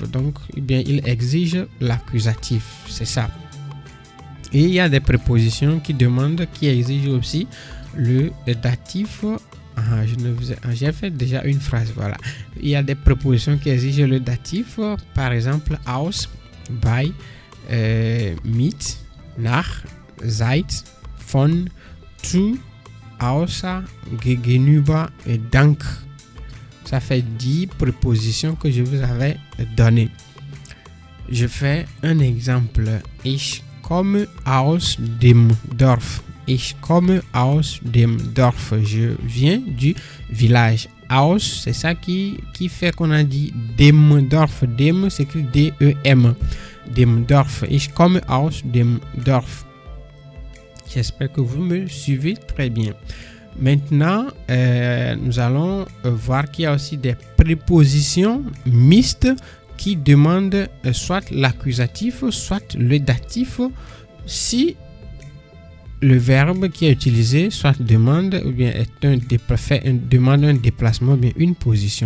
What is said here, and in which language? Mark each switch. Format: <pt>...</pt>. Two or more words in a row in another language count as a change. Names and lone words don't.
<fr>Donc, eh bien, ils exigent l'accusatif. C'est ça. Et il y a des prépositions qui exigent aussi le datif. J'ai fait déjà une phrase, voilà. Il y a des prépositions qui exigent le datif, par exemple</fr> <de>aus, bei, mit, nach, seit, von, zu, außer, gegenüber</de> <fr>et dank. Ça fait 10 prépositions que je vous avais données. Je fais un exemple.</fr> <de>Ich komme aus dem Dorf. Ich komme aus dem Dorf.</de> <fr>Je viens du village. Aus, c'est ça qui fait qu'on a dit</fr> <de>dem Dorf.</de> <fr>Dem s'écrit D-E-M.</fr> <de>Dem Dorf. Ich komme aus dem Dorf.</de> <fr>J'espère que vous me suivez très bien. Maintenant, nous allons voir qu'il y a aussi des prépositions mixtes qui demandent soit l'accusatif, soit le datif, si le verbe qui est utilisé soit demande ou bien demande un déplacement ou bien une position.</fr>